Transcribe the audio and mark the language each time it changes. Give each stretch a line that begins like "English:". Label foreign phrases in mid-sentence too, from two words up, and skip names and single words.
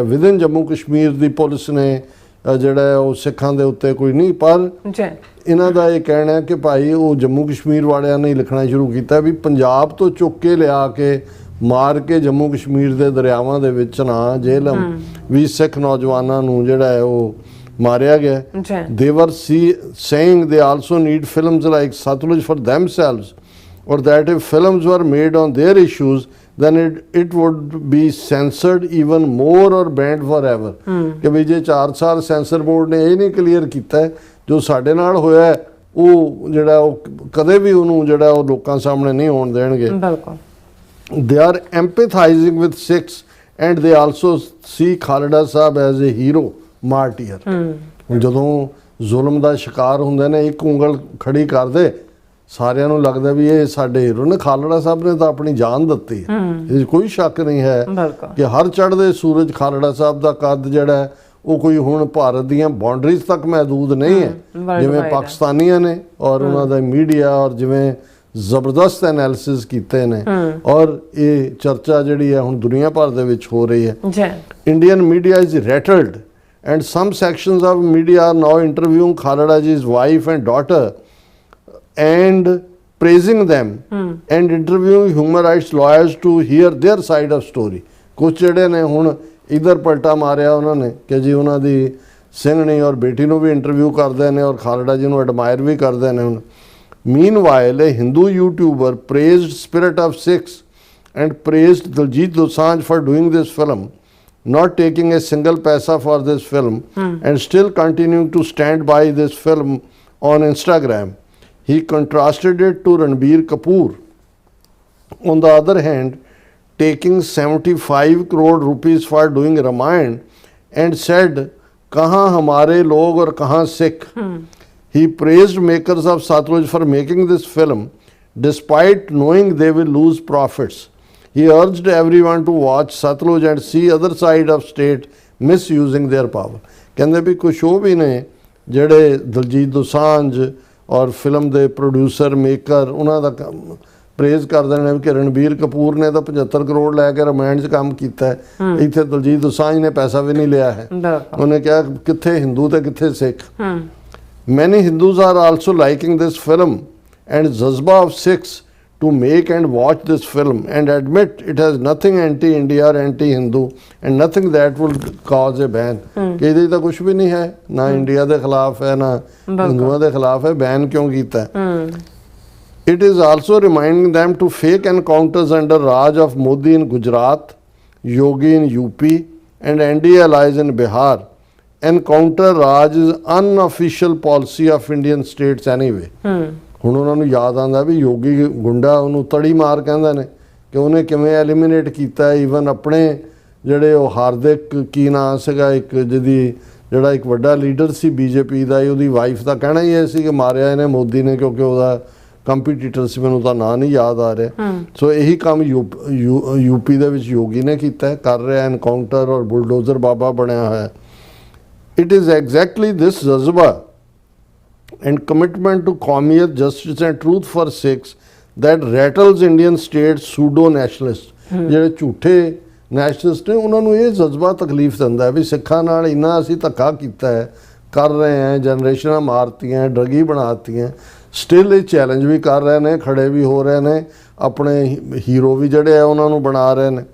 Punjabi: ਵਿਦਿਨ ਜੰਮੂ ਕਸ਼ਮੀਰ ਦੀ ਪੁਲਿਸ ਨੇ ਜਿਹੜਾ ਉਹ ਸਿੱਖਾਂ ਦੇ ਉੱਤੇ ਕੋਈ ਨਹੀਂ, ਪਰ ਇਹਨਾਂ ਦਾ ਇਹ ਕਹਿਣਾ ਹੈ ਕਿ ਭਾਈ ਉਹ ਜੰਮੂ ਕਸ਼ਮੀਰ ਵਾਲਿਆਂ ਨੇ ਲਿਖਣਾ ਸ਼ੁਰੂ ਕੀਤਾ ਵੀ ਪੰਜਾਬ ਤੋਂ ਚੁੱਕ ਕੇ ਲਿਆ ਕੇ ਮਾਰ ਕੇ ਜੰਮੂ ਕਸ਼ਮੀਰ ਦੇ ਦਰਿਆਵਾਂ ਦੇ ਵਿੱਚ ਨਾ ਜੇਹਲਮ ਵੀ ਸਿੱਖ ਨੌਜਵਾਨਾਂ ਨੂੰ ਜਿਹੜਾ ਹੈ ਉਹ ਮਾਰਿਆ ਗਿਆ.
English: They were saying they also need films like Satluj for themselves, or that if films were made on their issues then it would be censored even more or banned forever.
Punjabi: ਕਿ ਵੀ ਜੇ 4 ਸਾਲ ਸੈਂਸਰ ਬੋਰਡ ਨੇ ਇਹ ਨਹੀਂ ਕਲੀਅਰ ਕੀਤਾ ਜੋ ਸਾਡੇ ਨਾਲ ਹੋਇਆ ਉਹ ਜਿਹੜਾ ਉਹ ਕਦੇ ਵੀ ਉਹਨੂੰ ਜਿਹੜਾ ਉਹ ਲੋਕਾਂ ਸਾਹਮਣੇ ਨਹੀਂ ਆਉਣ ਦੇਣਗੇ.
English: They are empathizing with Sikhs and they also see Khalda Sahib as a hero, martyr.
Punjabi: ਜਦੋਂ ਜ਼ੁਲਮ ਦਾ ਸ਼ਿਕਾਰ ਹੁੰਦੇ ਨੇ ਇੱਕ ਉਂਗਲ ਖੜੀ ਕਰਦੇ ਸਾਰਿਆਂ ਨੂੰ ਲੱਗਦਾ ਵੀ ਇਹ ਸਾਡੇ ਹੀਰੋ ਨੇ. ਖਾਲੜਾ ਸਾਹਿਬ ਨੇ ਤਾਂ ਆਪਣੀ ਜਾਨ ਦਿੱਤੀ, ਇਹ ਕੋਈ ਸ਼ੱਕ ਨਹੀਂ ਹੈ ਕਿ ਹਰ ਚੜ੍ਹਦੇ ਸੂਰਜ ਖਾਲੜਾ ਸਾਹਿਬ ਦਾ ਕੱਦ ਜਿਹੜਾ ਉਹ ਕੋਈ ਹੁਣ ਭਾਰਤ ਦੀਆਂ ਬਾਉਂਡਰੀਜ਼ ਤੱਕ ਮਹਿਦੂਦ ਨਹੀਂ ਹੈ ਜਿਵੇਂ ਪਾਕਿਸਤਾਨੀਆਂ ਨੇ, ਔਰ ਉਹਨਾਂ ਦਾ ਮੀਡੀਆ ਔਰ ਜਿਵੇਂ ਜ਼ਬਰਦਸਤ ਐਨਾਲਿਸਿਸ ਕੀਤੇ ਨੇ, ਔਰ ਇਹ ਚਰਚਾ ਜਿਹੜੀ ਹੈ ਹੁਣ ਦੁਨੀਆ ਭਰ ਦੇ ਵਿੱਚ ਹੋ ਰਹੀ ਹੈ.
English: Indian media is rattled and some sections of media are now interviewing Khalda ji's wife and daughter and praising them and interviewing human rights lawyers to hear their side of story.
Punjabi: ਕੁਛ ਜਿਹੜੇ ਨੇ ਹੁਣ ਇਧਰ ਪਲਟਾ ਮਾਰਿਆ ਉਹਨਾਂ ਨੇ ਕਿ ਜੀ ਉਹਨਾਂ ਦੀ ਸਿੰਘਣੀ ਔਰ ਬੇਟੀ ਨੂੰ ਵੀ ਇੰਟਰਵਿਊ ਕਰਦੇ ਨੇ ਔਰ ਖਾਲੜਾ ਜੀ ਨੂੰ ਐਡਮਾਇਰ ਵੀ ਕਰਦੇ ਨੇ ਹੁਣ.
English: Meanwhile, a Hindu YouTuber praised Spirit of Sikhs and praised Diljit Dosanjh for doing this film, not taking a single paisa for this film and still continuing to stand by this film on Instagram. He contrasted it to Ranbir Kapoor, on the other hand, taking 75 crore rupees for doing Ramayana and said,
Hindi: "कहाँ हमारे लोग और कहाँ सिख."
English: He praised makers of Satluj for making this film despite knowing they will lose profits. He urged everyone to watch Satluj and see other side of state misusing their power.
Punjabi: ਕਹਿੰਦੇ ਵੀ ਕੁਛ ਉਹ ਵੀ ਨੇ ਜਿਹੜੇ ਦਲਜੀਤ ਦੋਸਾਂਝ ਔਰ ਫਿਲਮ ਦੇ
English: producer maker
Punjabi: ਉਹਨਾਂ ਦਾ ਪ੍ਰੇਜ਼ ਕਰਦੇ ਨੇ ਕਿ ਰਣਬੀਰ ਕਪੂਰ ਨੇ ਤਾਂ 75 ਕਰੋੜ ਲੈ ਕੇ ਰਮਾਇਣ 'ਚ ਕੰਮ ਕੀਤਾ, ਇੱਥੇ ਦਲਜੀਤ ਦੋਸਾਂਝ ਨੇ ਪੈਸਾ ਵੀ ਨਹੀਂ ਲਿਆ ਹੈ. ਉਹਨੇ ਕਿਹਾ ਕਿੱਥੇ ਹਿੰਦੂ ਤੇ ਕਿੱਥੇ ਸਿੱਖ.
English: Many Hindus are also liking this film and Jazba of Sikhs to make and watch this film and admit it has nothing anti-India or anti-Hindu and nothing that will cause a ban.
Punjabi: ਕਿ ਇਹਦੇ ਤਾਂ ਕੁਝ ਵੀ ਨਹੀਂ ਹੈ, ਨਾ ਇੰਡੀਆ ਦੇ ਖਿਲਾਫ ਹੈ ਨਾ ਹਿੰਦੂਆਂ ਦੇ ਖਿਲਾਫ ਹੈ, ਬੈਨ ਕਿਉਂ ਕੀਤਾ?
English: It is also reminding them to fake encounters under Raj of Modi in Gujarat, Yogi in UP and NDA allies in Bihar. Encounter Raj is unofficial policy of Indian states anyway.
Punjabi: ਹੁਣ ਉਹਨਾਂ ਨੂੰ ਯਾਦ ਆਉਂਦਾ ਵੀ ਯੋਗੀ ਗੁੰਡਾ ਉਹਨੂੰ ਤੜੀ ਮਾਰ ਕਹਿੰਦੇ ਨੇ ਕਿ ਉਹਨੇ ਕਿਵੇਂ ਐਲੀਮੀਨੇਟ ਕੀਤਾ ਈਵਨ ਆਪਣੇ ਜਿਹੜੇ ਉਹ ਹਾਰਦਿਕ ਕੀ ਨਾਂ ਸੀਗਾ ਇੱਕ ਜਿਹਦੀ ਜਿਹੜਾ ਇੱਕ ਵੱਡਾ ਲੀਡਰ ਸੀ ਬੀਜੇਪੀ ਦਾ, ਉਹਦੀ ਵਾਈਫ ਦਾ ਕਹਿਣਾ ਹੀ ਇਹ ਸੀ ਕਿ ਮਾਰਿਆ ਇਹਨੇ ਮੋਦੀ ਨੇ ਕਿਉਂਕਿ ਉਹਦਾ ਕੰਪੀਟੀਟਰ ਸੀ, ਮੈਨੂੰ ਤਾਂ ਨਾਂ ਨਹੀਂ ਯਾਦ ਆ ਰਿਹਾ। ਸੋ ਇਹੀ ਕੰਮ ਯੂਪੀ ਦੇ ਵਿੱਚ ਯੋਗੀ ਨੇ ਕੀਤਾ, ਕਰ ਰਿਹਾ, ਐਨਕਾਊਂਟਰ ਔਰ ਬੁਲਡੋਜ਼ਰ ਬਾਬਾ ਬਣਿਆ ਹੋਇਆ।
English: It is exactly this jazba and commitment to qawmiyat, justice and truth for Sikhs that rattles Indian state pseudo nationalists।
Punjabi: ਜਿਹੜੇ ਝੂਠੇ ਨੈਸ਼ਨਲਿਸਟ ਨੇ ਉਹਨਾਂ ਨੂੰ ਇਹ ਜਜ਼ਬਾ ਤਕਲੀਫ ਦਿੰਦਾ ਹੈ ਵੀ ਸਿੱਖਾਂ ਨਾਲ ਇੰਨਾ ਅਸੀਂ ਧੱਕਾ ਕੀਤਾ ਹੈ, ਕਰ ਰਹੇ ਹਾਂ, ਜਨਰੇਸ਼ਨਾਂ ਮਾਰਤੀਆਂ, ਡਰਗੀ ਬਣਾਤੀਆਂ, ਸਟਿਲ ਇਹ ਚੈਲੰਜ ਵੀ ਕਰ ਰਹੇ ਨੇ, ਖੜੇ ਵੀ ਹੋ ਰਹੇ ਨੇ, ਆਪਣੇ ਹੀਰੋ ਵੀ ਜਿਹੜੇ ਆ ਉਹਨਾਂ ਨੂੰ ਬਣਾ ਰਹੇ ਨੇ।